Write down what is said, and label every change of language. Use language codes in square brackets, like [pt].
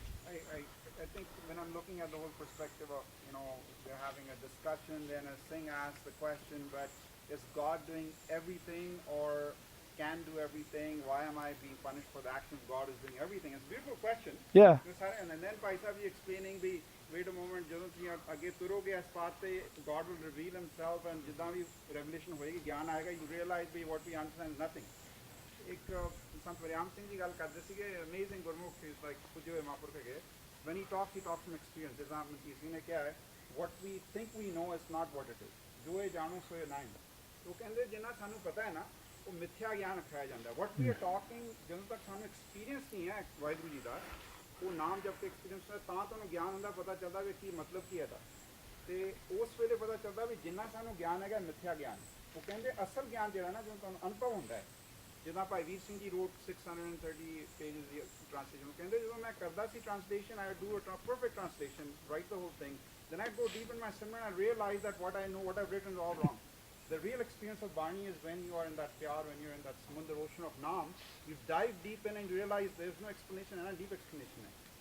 [en] I think when I'm looking at the whole perspective of, we're having a discussion, then a Singh asks the question, but is God doing everything or can do everything? Why am I being punished for the actions? God is doing everything. It's a beautiful question. Yeah. And then Bhai Sahib explaining the, wait a moment, [pa] ਜਦੋਂ ਤੁਸੀਂ ਅੱਗੇ ਤੁਰੋਗੇ ਇਸ path ਤੇ [en] God will reveal himself and [pa] ਜਿੱਦਾਂ ਵੀ [en] revelation [pa] ਹੋਏਗੀ, ਗਿਆਨ ਆਏਗਾ, [en] you realize ਵੀ what we understand is nothing. [pa] ਇੱਕ ਸੰਤ ਵਰਿਆਮ ਸਿੰਘ ਜੀ ਗੱਲ ਕਰਦੇ ਸੀਗੇ, amazing ਗੁਰਮੁਖ [en] is like [pa] ਪੁੱਜੇ ਹੋਏ ਮਹਾਂਪੁਰਖ ਹੈਗੇ. [en] When he talks from experience. [pa] ਜਿੱਦਾਂ ਮਨਕੀਰ ਸਿੰਘ ਨੇ ਕਿਹਾ ਹੈ, [en] what we think we know is not what it is. [pa] ਜੋ ਇਹ ਜਾਣੋ ਸੋ ਇਹ ਨਹੀਂ. ਉਹ ਕਹਿੰਦੇ ਜਿੰਨਾ ਸਾਨੂੰ ਪਤਾ ਹੈ ਨਾ, ਉਹ ਮਿੱਥਿਆ ਗਿਆਨ ਰੱਖਿਆ ਜਾਂਦਾ. [en] What we are talking, [pa] ਜਦੋਂ ਤੱਕ ਸਾਨੂੰ experience ਨਹੀਂ ਹੈ ਵਾਹਿਗੁਰੂ ਜੀ ਦਾ, ਉਹ ਨਾਮ ਜਪ ਕੇ ਐਕਸਪੀਰੀਅੰਸ ਹੈ, ਤਾਂ ਤੁਹਾਨੂੰ ਗਿਆਨ ਹੁੰਦਾ, ਪਤਾ ਚੱਲਦਾ ਵੀ ਕੀ ਮਤਲਬ ਕੀ ਹੈ ਇਹਦਾ. ਤੇ ਉਸ ਵੇਲੇ ਪਤਾ ਚੱਲਦਾ ਵੀ ਜਿੰਨਾ ਸਾਨੂੰ ਗਿਆਨ ਹੈਗਾ ਮਿੱਥਿਆ ਗਿਆਨ. ਉਹ ਕਹਿੰਦੇ ਅਸਲ ਗਿਆਨ ਜਿਹੜਾ ਨਾ ਜਦੋਂ ਤੁਹਾਨੂੰ ਅਨੁਭਵ ਹੁੰਦਾ ਹੈ, ਜਿੱਦਾਂ ਭਾਈ ਵੀਰ ਸਿੰਘ ਜੀ [en] wrote 630 pages ਦੀ translation, [pa] ਉਹ ਕਹਿੰਦੇ ਜਦੋਂ ਮੈਂ ਕਰਦਾ ਸੀ [en] translation, I would do a perfect translation, write the whole thing, then I'd go deep in my Simran and realize that what I know, what I've written is all wrong. The real experience of Bani is when you are in that pyar, when you're in that samundar ocean of Naam, you dive deep in and you realize there's no explanation, and a deep explanation hai.